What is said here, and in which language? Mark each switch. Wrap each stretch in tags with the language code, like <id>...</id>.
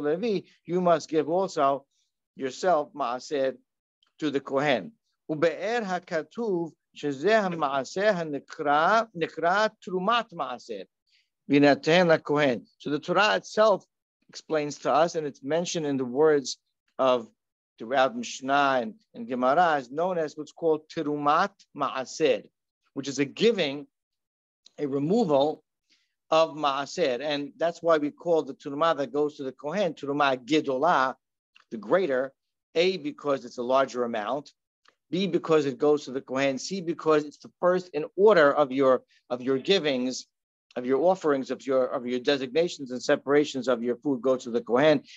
<en>Levi, you must give also yourself ma'aser to the Kohen.</en> <he>ובאר הכתוב שזה המעשר נקרא תרומת מעשר וינתן לכהן.</he> <en>So the Torah itself explains to us, and it's mentioned in the words of throughout Mishnah and Gemara, is known as what's called terumat ma'aser, which is a giving, a removal of ma'aser. And that's why we call the terumah that goes to the Kohen terumah gedolah, the greater, A, because it's a larger amount, B, because it goes to the Kohen, C, because it's the first in order of your givings, of your offerings, of your designations and separations of your food go to the Kohen.</en>